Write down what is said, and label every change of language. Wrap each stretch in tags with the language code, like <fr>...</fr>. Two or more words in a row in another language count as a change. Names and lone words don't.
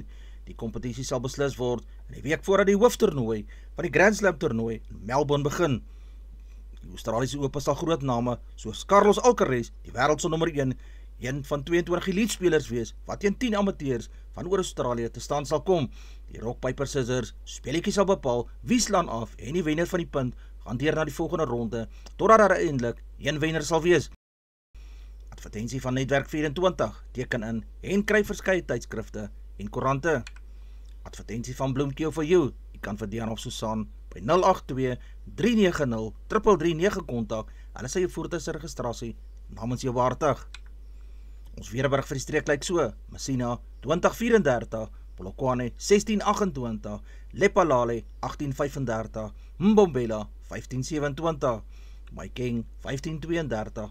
<af>Die kompetisie sal beslis word in die week voordat die hooftoernooi van die Grand Slam toernooi in Melbourne begin. Die Australiese Ope sal groot name soos Carlos Alcaraz, die wêreld se nommer 1, een van 22 elite-spelers wees wat teen 10 amateurs van oor Australië te staan sal kom. Die</af> <en>rock, paper, scissors</en> <af>speletjie sal bepaal wie slaan af en die wenner van die punt gaan deur na die volgende ronde totdat daar uiteindelik een wenner sal wees. Advertensie van Netwerk 24 teken in en kry verskeie tydskrifte en koerante. Advertensie van Bloemkeel for you. Jy kan vir Diana of Susan by 082-390-3339 kontak. Hulle sal jou voertuig se registrasie namens jou waardig. Ons weerberig vir die streek lyk so: Messina 2034, Polokwane 1628, Lephalale 1835, Mbombela 1527, Maikeng 1532,</af>